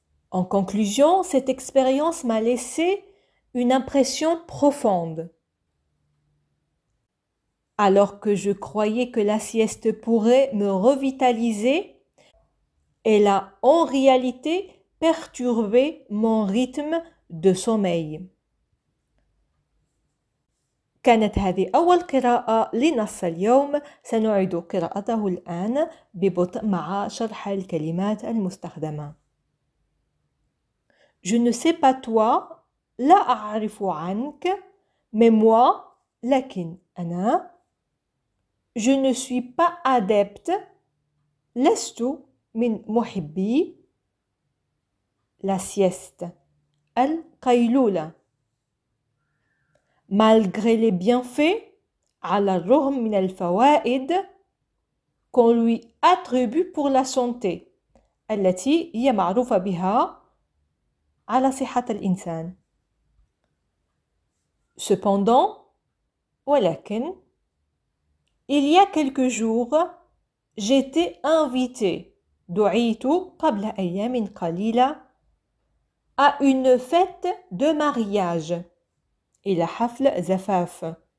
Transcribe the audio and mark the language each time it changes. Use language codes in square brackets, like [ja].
[fr] En conclusion, cette expérience m'a laissé une impression profonde. Alors que je croyais que la sieste pourrait me revitaliser, elle a en réalité perturbé mon rythme de sommeil. [ar] كانت هذه أول قراءة لنص اليوم. سنعيد قراءته الآن ببطء مع شرح الكلمات المستخدمة. [fr] Je ne sais pas toi, [ar] لا أعرف عنك, [fr] mais moi, [ar] لكن أنا. [fr] Je ne suis pas adepte, [ar] لست من محبي [fr] la sieste, [ar] القيلولة. [fr] Malgré les bienfaits, [ar] على الرغم من الفوائد [fr] qu'on lui attribue pour la santé, [ar] التي هي معروفة بها على صحة الإنسان. [fr] Cependant, [ar] ولكن, [fr] il y a quelques jours, j'étais invitée, [ar] دعيت قبل أيام قليلة, [fr] à une fête de mariage, [ar] إلى حفل زفاف,